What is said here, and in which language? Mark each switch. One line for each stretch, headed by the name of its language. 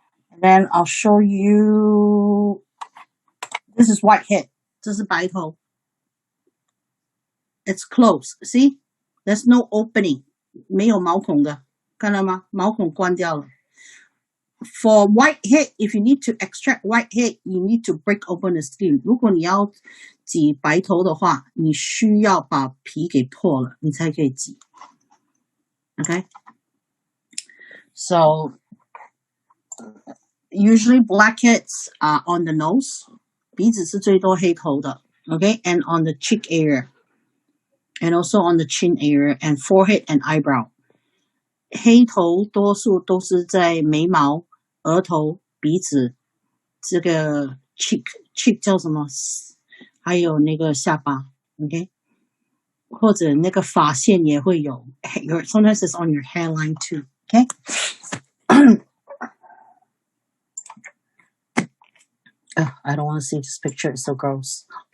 English: And then I'll show you. This is whitehead.
Chinese: 这是白头。
English: It's closed. See? There's no opening.
Chinese: 没有毛孔的。看到吗？毛孔关掉了。
English: For whitehead, if you need to extract whitehead, you need to break open the skin.
Chinese: 如果你要挤白头的话，你需要把皮给破了，你才可以挤。
English: Okay? So, usually blackheads are on the nose.
Chinese: 鼻子是最多黑头的。
English: Okay? And on the cheek area. And also on the chin area and forehead and eyebrow.
Chinese: 黑头多数都是在眉毛、额头、鼻子，这个 cheek 叫什么？还有那个下巴 ，OK？或者那个发线也会有
English: ，sometimes it's on your hairline too, OK? I don't want to see this picture. It's so gross.